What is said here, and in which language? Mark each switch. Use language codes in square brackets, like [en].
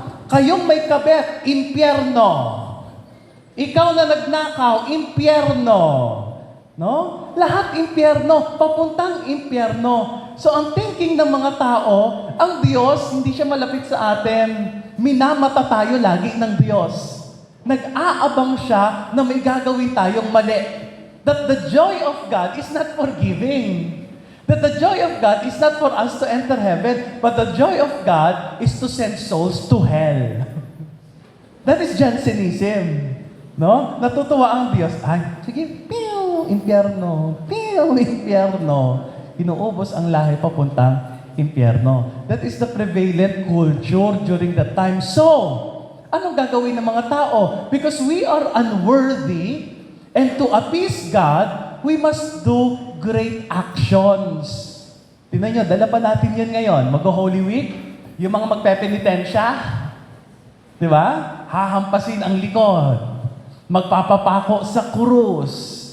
[tl] Kayong may kabet, impyerno. Ikaw na nagnakaw, impyerno. No? Lahat impyerno, papuntang impyerno. So ang thinking ng mga tao, ang Diyos, hindi siya malapit sa atin. Minamata tayo lagi ng Diyos. Nag-aabang siya na may gagawin tayong mali. [en] That the joy of God is not forgiving. That the joy of God is not for us to enter heaven, but the joy of God is to send souls to hell. That is Jansenism. [tl] No? Natutuwa ang Diyos. Ay, sige, piu, impyerno. Piu, impyerno. Inuubos ang lahi papuntang impyerno. [en] That is the prevalent culture during that time. [tl] So, anong gagawin ng mga tao? [en] Because we are unworthy, and to appease God, we must do great actions. [tl] Tingnan nyo, dala pa natin yan ngayon. Mag-Holy Week, yung mga magpepenitensya, di ba? Hahampasin ang likod. Magpapapako sa krus.